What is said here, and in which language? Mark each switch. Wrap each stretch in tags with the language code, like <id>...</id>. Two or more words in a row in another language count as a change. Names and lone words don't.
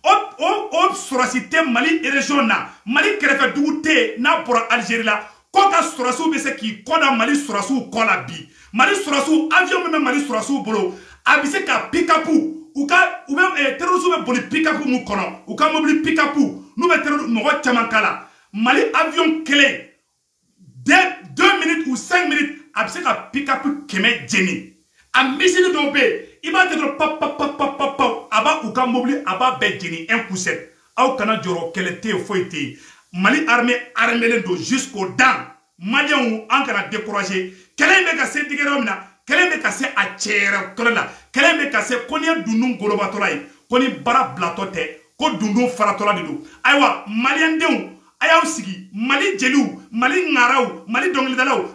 <bm>o sɔrɔsi tɛ Mali région na Mali kɛrɛfɛ dugu tɛ n'a bɔra Algérie la ko ka sɔrɔsiw bɛ se k'i kɔ da Mali sɔrɔsiw kɔ la bi Mali sɔrɔsiw avion min bɛ Mali sɔrɔsiw bolo a bɛ se ka pick-up u bɛ terroriste bɛ boli pick-up mun kɔnɔ u ka mobili pick-up n'u bɛ mɔgɔ caman kala Mali avion kelen</bm> <fr>2 minutes ou 5 minutes</fr> <bm>a bɛ se ka pick-up 100 jeni a missile dɔw bɛ yen i b'a kɛ dɔrɔn pap a b'a u ka mobili a b'a bɛɛ jeni 1</bm> <fr>coup sec</fr> <bm>aw kana jɔrɔ kɛlɛ tɛ yen foyi tɛ yen Mali armée armelen don</bm> <fr>jusqu'aux dents</fr> <bm>maliyɛnw an kana décourager kɛlɛ in bɛ ka se digɛrɛ min na kɛlɛ bɛ ka se a cɛyɛrɛ tɔlɛ la kɛlɛ bɛ ka se ko ni ye dundun golobatɔla ye ko ni bara bilatɔ tɛ ko dundun faratɔla de don ayiwa maliyɛndenw a y'aw sigi Mali jeliw Mali ŋaraw Mali dɔnkilidalaw</bm>